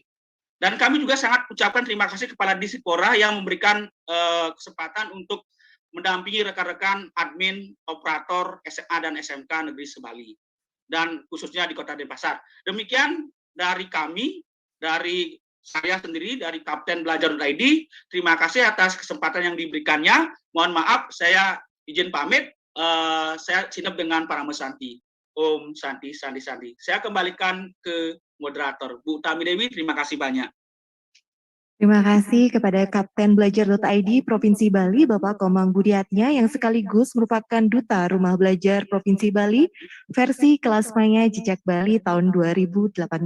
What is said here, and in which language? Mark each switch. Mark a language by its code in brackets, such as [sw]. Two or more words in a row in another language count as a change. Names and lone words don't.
[id] Dan kami juga sangat ucapkan terima kasih kepada Dispora yang memberikan kesempatan untuk mendampingi rekan-rekan admin operator SMA dan SMK Negeri Sebali, dan khususnya di Kota Denpasar. Demikian dari kami, dari saya sendiri, dari Kapten Belajar.id. Terima kasih atas kesempatan yang diberikannya. Mohon maaf, saya izin pamit. Saya sinep dengan para mesanti. [sa] Om Santi, Sandi, Sandi. [id] Saya kembalikan ke moderator. Bu Tami Dewi, terima kasih banyak. Terima kasih kepada Kapten Belajar.id Provinsi Bali, Bapak Komang Budiatnya, yang sekaligus merupakan Duta Rumah Belajar Provinsi Bali versi kelas maya Jejak Bali tahun 2018.